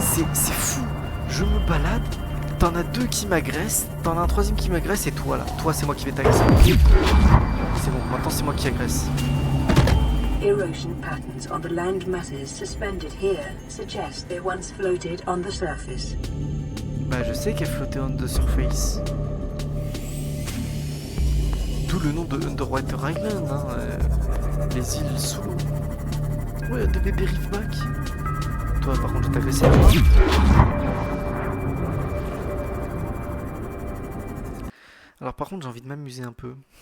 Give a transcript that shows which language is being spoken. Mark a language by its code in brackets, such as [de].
[fr] C'est fou! Je me balade, t'en as 2 qui m'agressent, t'en as un 3e qui m'agresse et toi là. Toi, c'est moi qui vais t'agresser. C'est bon, maintenant c'est moi qui agresse. [en] Erosion patterns on the land masses suspended here suggest they once floated on the surface. [fr] Bah je sais qu'elle flottait [en] on the surface. [fr] D'où le nom de Underwater Island, hein, les îles sous l'eau. Ouais, des bébés Riffback. Toi par contre je vais t'agresser, Alors par contre j'ai envie de m'amuser un peu.